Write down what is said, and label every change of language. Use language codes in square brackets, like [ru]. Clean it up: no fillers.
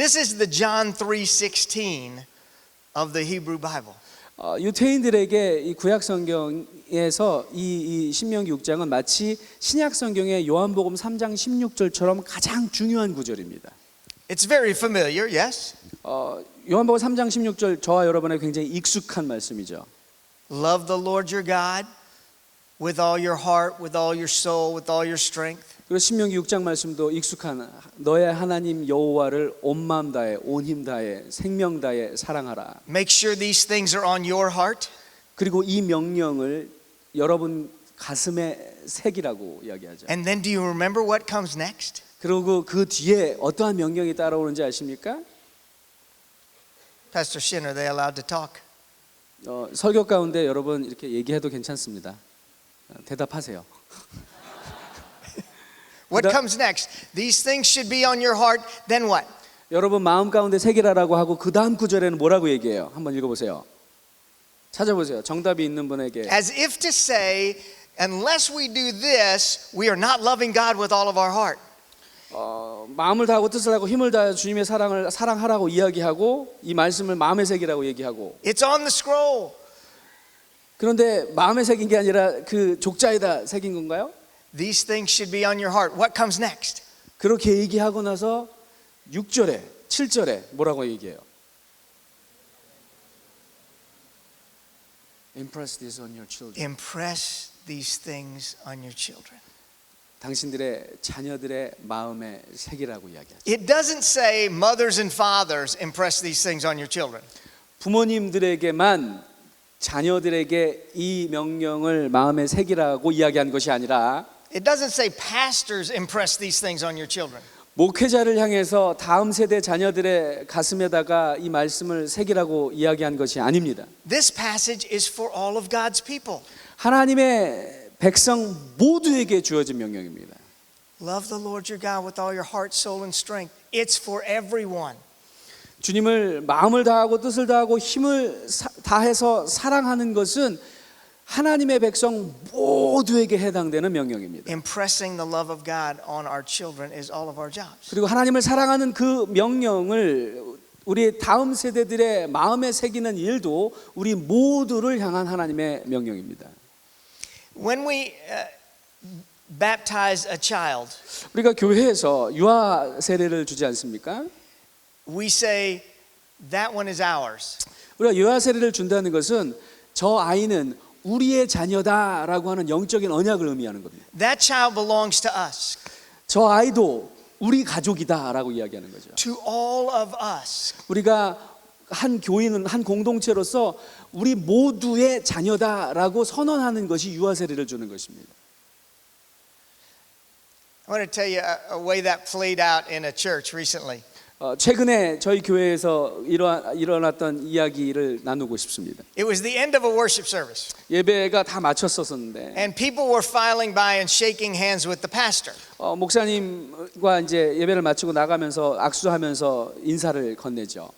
[en] This is the John 3:16 of the Hebrew Bible. [ko] 유태인들에게 이 구약 성경에서 이 신명기 6장은 마치 신약 성경의 요한복음 3장 16절처럼 가장 중요한 구절입니다. [en] It's very familiar, yes? [ko] 요한복음 3장 16절 저와 여러분에게 굉장히 익숙한 말씀이죠. [en] Love the Lord your God with all your heart, with all your soul, with all your strength. [ko] 그리고 신명기 6장 말씀도 익숙한 너의 하나님 여호와를 온 마음 다해 온 힘 다해 생명 다해 사랑하라. [en] Make sure these things are on your heart. [ko] 그리고 이 명령을 여러분 가슴에 새기라고 이야기하죠. [en] And then do you remember what comes next? [ko] 그리고 그 뒤에 어떠한 명령이 따라오는지 아십니까? [en] Pastor Shin, are they allowed to talk? [ko] 설교 가운데 여러분 이렇게 얘기해도 괜찮습니다. 대답하세요. [en] What comes next? These things should be on your heart. Then what? [ko] 여러분 마음 가운데 새기라라고 하고 그 다음 구절에는 뭐라고 얘기해요? 한번 읽어보세요. 찾아보세요. 정답이 있는 분에게. [en] As if to say, unless we do this, we are not loving God with all of our heart. [ko] 마음을 다하고 뜻을 하고 힘을 다해 주님의 사랑을 사랑하라고 이야기하고 이 말씀을 마음에 새기라고 얘기하고. [en] It's on the scroll. [ko] 그런데 마음에 새긴 게 아니라 그 족자에다 새긴 건가요? [en] These things should be on your heart. What comes next? [ko] 그렇게 얘기하고 나서 6절에 7절에 뭐라고 얘기해요? [en] Impress this on your children. Impress these things on your children. [ko] 당신들의 자녀들의 마음에 새기라고 이야기하죠. [en] It doesn't say mothers and fathers impress these things on your children. [ko] 부모님들에게만 자녀들에게 이 명령을 마음에 새기라고 이야기한 것이 아니라 [en] It doesn't say pastors impress these things on your children. [ko] 목회자를 향해서 다음 세대 자녀들의 가슴에다가 이 말씀을 새기라고 이야기한 것이 아닙니다. [en] This passage is for all of God's people. [ko] 하나님의 백성 모두에게 주어진 명령입니다. [en] Love the Lord your God with all your heart, soul, and strength. It's for everyone. [ko] 주님을 마음을 다하고 뜻을 다하고 힘을 다해서 사랑하는 것은 하나님의 백성 모두에게 해당되는 명령입니다. [en] Impressing the love of God on our children is all of our jobs. [ko] 그리고 하나님을 사랑하는 그 명령을 우리 다음 세대들의 마음에 새기는 일도 우리 모두를 향한 하나님의 명령입니다. [en] When we baptize a child, [ko] 우리가 교회에서 유아 세례를 주지 않습니까? [en] we say that one is ours. [ko] 우리가 유아 세례를 준다는 것은 저 아이는 우리의 자녀다라고 하는 영적인 언약을 의미하는 겁니다. [en] That child belongs to us, [ko] 저 아이도 우리 가족이다라고 이야기하는 거죠. [en] to all of us. [ko] 우리가 한 교인은 한 공동체로서 우리 모두의 자녀다라고 선언하는 것이 유아 세례를 주는 것입니다. [en] I want to tell you a way that played out in a church recently. [ko] 최근에 저희 교회에서 일어났던 이야기를 나누고 싶습니다. [en] It was the end of a worship service, [ko] 예배가 다 마쳤었는데 [en] and people were filing by and shaking hands with the pastor. [ko] 목사님과 이제 예배를 마치고 나가면서 악수하면서 인사를 건네죠.